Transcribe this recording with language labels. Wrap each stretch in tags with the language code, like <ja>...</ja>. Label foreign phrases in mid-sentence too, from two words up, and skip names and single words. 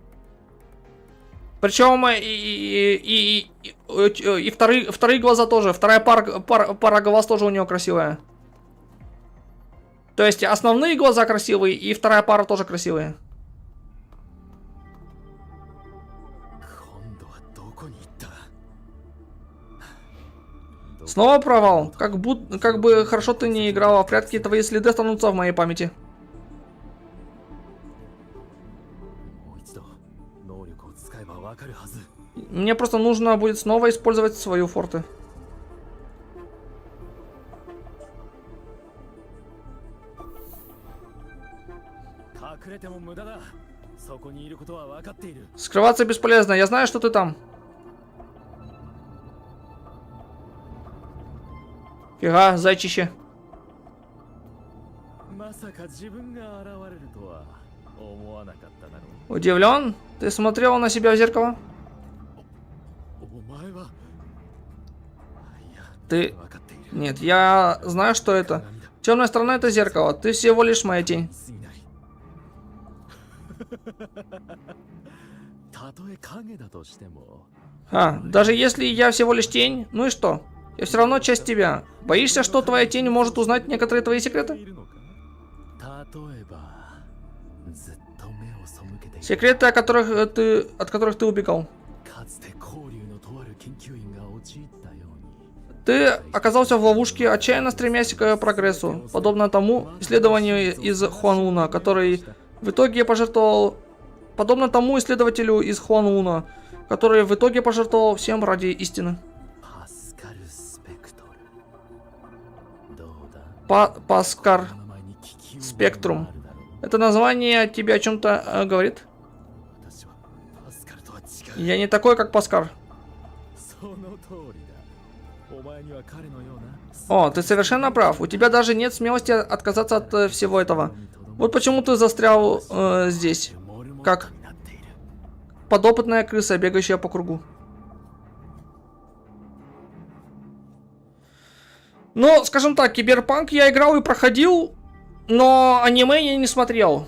<ru>Причем и вторые глаза тоже. Вторая пара глаз тоже у нее красивая. То есть основные глаза красивые, и вторая пара тоже красивые.</ru> <ja>今度はどこに行った</ja> <ru>Снова провал. Как бы хорошо ты не играла в прятки, твои следы останутся в моей памяти.</ru> <ja>もう一度能力を使えばわかるはず</ja> <ru>Мне просто нужно будет снова использовать свою форте. Скрываться бесполезно, я знаю, что ты там. Фига, зайчище.</ru> <ja>まさか自分が現れるとは思わなかっただろう</ja> <ru>Удивлен? Ты смотрела на себя в зеркало?</ru> <ja>お前は</ja> <ru>Ты... Нет, я знаю, что это. Темная сторона — это зеркало. Ты всего лишь моя тень.</ru> <ja>たとえ影だとしても</ja> <ru>Даже если я всего лишь тень, ну и что? Я все равно часть тебя. Боишься, что твоя тень может узнать некоторые твои секреты?</ru> <ja>例えばずっと目を背けている</ja> <ru>Секреты, от которых ты убегал.</ru> <ja>かつて交流のとある研究員が陥ったように</ja> <ru>Ты оказался в ловушке, отчаянно стремясь к прогрессу, подобно тому исследованию из Хуанлуна, который в итоге пожертвовал... Подобно тому исследователю из Хуанлуна, который в итоге пожертвовал всем ради истины.</ru> <ja>パスカル・スペクトルどうだ</ja> <ru>Паскар</ru> <ja>名前に気球が</ja> <ru>Спектрум.</ru> <ja>あるだろう</ja> <ru>Это название тебе о чем-то говорит?</ru> <ja>私はパスカルとは違う</ja> <ru>Я не такой, как Паскар.</ru> <ja>その通りだお前には彼のような</ja> <ru>О, ты совершенно прав. У тебя даже нет смелости отказаться от всего этого. Вот почему ты застрял здесь. Как подопытная крыса, бегающая по кругу. Ну, скажем так, Киберпанк я играл и проходил, но аниме я не смотрел.</ru>